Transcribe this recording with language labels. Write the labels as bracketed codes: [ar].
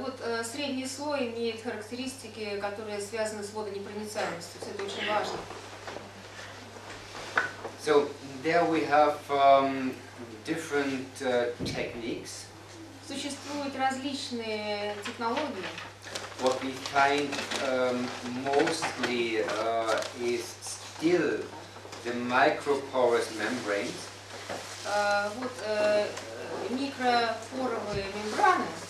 [ru] Вот средний слой имеет характеристики, которые связаны с водонепроницаемостью. Это очень важно. [en] So there we have different techniques. [ru] Существуют различные технологии. [en] What we find mostly is still the microporous membranes. [ru] Вот микропоровые мембраны.